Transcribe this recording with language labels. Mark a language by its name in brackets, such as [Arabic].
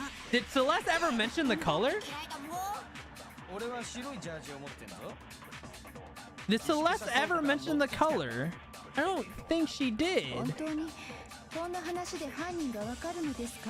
[English] Did Celeste ever mention the color? [Japanese] 俺は白いジャージを持ってんぞ。 [English] Did Celeste ever mention the color? I don't think she did. [Japanese] 本当にこんな話で犯人がわかるのですか？